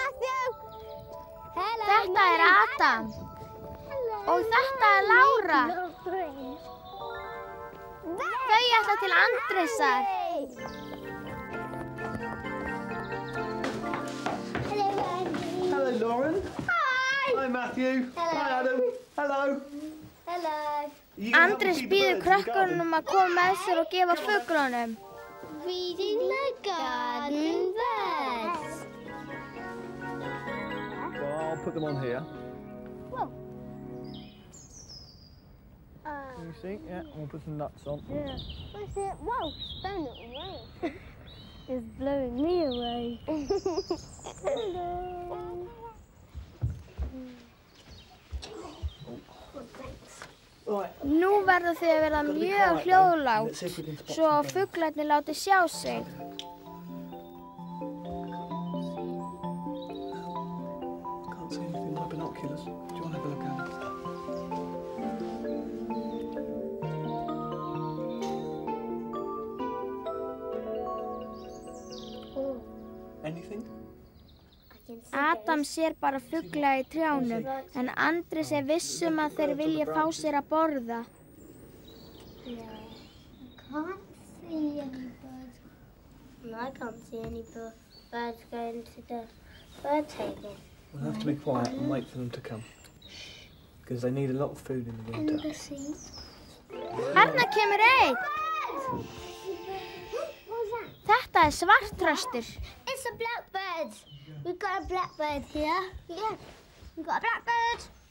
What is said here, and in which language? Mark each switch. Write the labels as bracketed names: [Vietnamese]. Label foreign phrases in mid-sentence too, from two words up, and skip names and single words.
[Icelandic] Þetta er Adam. Og þetta er Lára. Þau ætla til Andrésar. [English] Hello, Lauren. Hi. Hi, Matthew. Hello. Hi, Adam. Hello. Hello. You gonna help me [Icelandic] Andrés [English] feed the [Icelandic] býður [English] birds in the garden? [Icelandic] krökkunum að koma með sér og gefa fuglunum. [English] Feeding the garden birds. Well, I'll put them on here. Whoa. You see? Yeah, we'll put some nuts on. Yeah. What's it? Whoa, it's blowing it away. It's blowing me away. Hello. Right. [Icelandic] Nú verða þið að vera mjög hljóðlátt, svo fuglarnir láti sjá sig. [English] Can't see anything with my binoculars. Do you want to have a look at it? Anything? [Icelandic] Adam sér bara fugla í trjánum, en Andrés er viss að þeir vilja fá sér að borða. [English] No, I can't see any birds. No, I can't see any birds going to the bird table. We'll have to be quiet and wait for them to come. Because they need a lot of food in the In winter. the sea. [Icelandic] Þarna kemur einn! [English] What's that? [Icelandic] Þetta er svartþröstur. [English] It's a blackbird. We've got a blackbird here. Yeah, we've got a blackbird.